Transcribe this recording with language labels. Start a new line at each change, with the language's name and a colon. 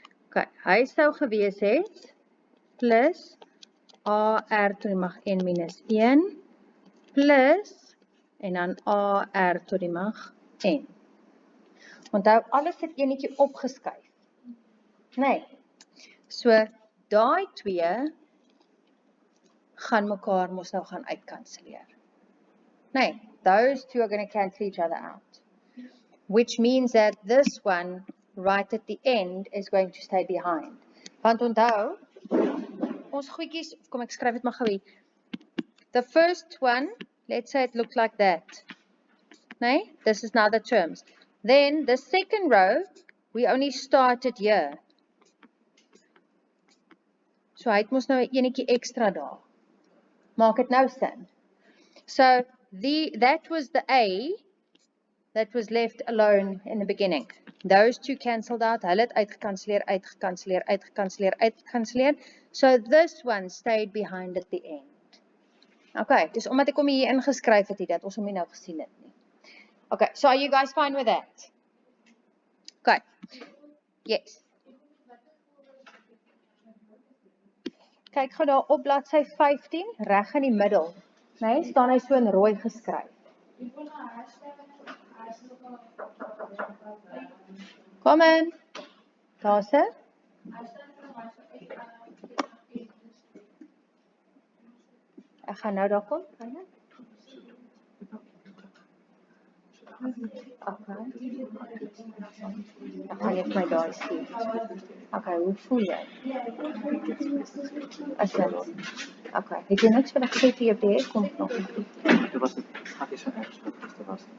Afrikaans: Okay, hy sou gewees het plus A R tot die mag n minus 1 plus en dan A R tot die mag n. Onthou, alles het enetjie opgeskuif. Nee. So, daai 2 gaan mekaar mos nou gaan uitkanselleer.
English: Nee, those two are going to cancel each other out. Which means that this one right at the end is going to stay behind.
Afrikaans: Want onthou, ons goedjies, kom ek skryf dit maar gou.
English: The first one, let's say it looked like that. Nee, this is now the terms. Then the second row, we only started here.
Afrikaans: So hy het mos nou 'n enetjie ekstra daar. Maak dit nou sin.
English: So that was the A that was left alone in the beginning. Those two cancelled out.
Afrikaans: Hulle het uitgekanseleer, uitgekanseleer, uitgekanseleer, uitgekanseleer.
English: So this one stayed behind at the end.
Afrikaans: Okay, dis omdat ek hom hier ingeskryf het, dat ons hom nie nou gesien het nie.
English: Okay, so are you guys fine with that? Okay. Yes.
Afrikaans: Kyk gou daar op bladsy 15, reg in die middel. Nee, staan hy so in rooi geskryf. Kom in. Daar sê. Ek gaan nou daar kom. Okay. Ek gaan net my daai sien. Okay, hoe voel jy? As jy. Okay, het jy niks vir die gesê jy op die hek kom nog? Dit was het gaat is ergens wat het was.